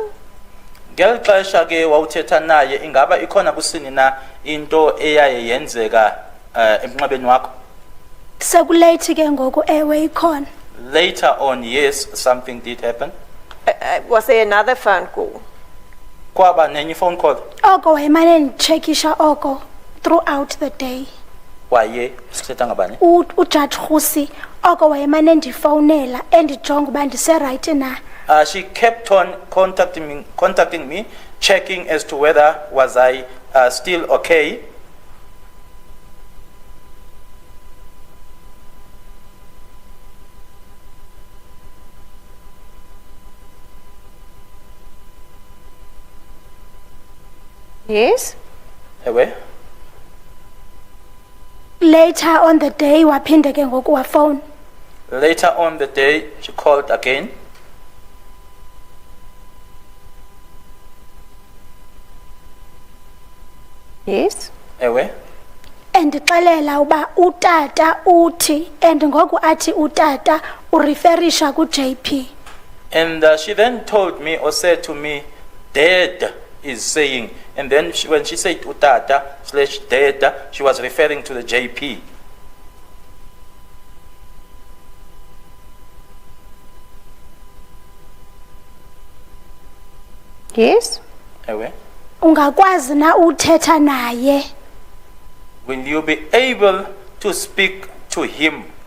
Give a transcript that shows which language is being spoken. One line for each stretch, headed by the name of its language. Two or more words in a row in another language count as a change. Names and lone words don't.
Xhosa: Ngeli xesha ke wawuthetha naye ingaba ikhona kusini na into eyaye yenzeka emnxebeni wakho? Sekulate ke ngoku ewe ikhona.
English: Later on, yes, something did happen. Was there another phone call?
Xhosa: Kwaba nenye
English: phone call.
Xhosa: Oko wayemane ndichekisha oko
English: throughout the day.
Xhosa: Waye sithetha ngabani? Ujudge Khusi oko wayemane ndifowunela endijonga uba ndise right na.
English: She kept on contacting me, checking as to whether was I still okay. Yes.
Xhosa: Ewe?
English: Later on the day
Xhosa: waphinde ke ngoku wafone.
English: Later on the day, she called again. Yes.
Xhosa: Ewe? Endixelela uba utata uthi and ngoku athi utata ureferisha ku-JP.
English: And she then told me or said to me, Dad is saying, and then when she said utata/dad, she was referring to the JP. Yes.
Xhosa: Ewe? Ungakwazi na uthetha naye.
English: Will you be able to speak to him?